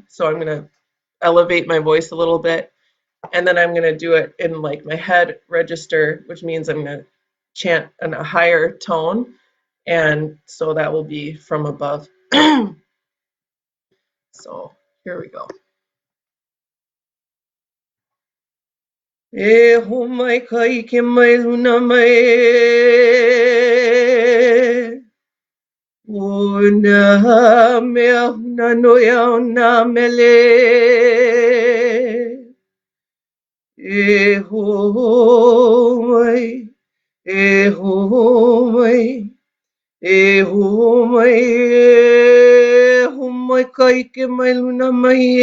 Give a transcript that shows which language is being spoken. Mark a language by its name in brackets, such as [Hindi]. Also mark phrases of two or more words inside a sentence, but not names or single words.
[English] So I'm going to elevate my voice a little bit, and then I'm going to do it in like my head register, which means I'm going to chant in a higher tone, and so that will be from above. So here we go. [Hawaiian] E ho mai kai ke mai luna mai o na mea huna noia o na mele e ho mai e ho mai e ho mai e ho mai kai ke mai luna mai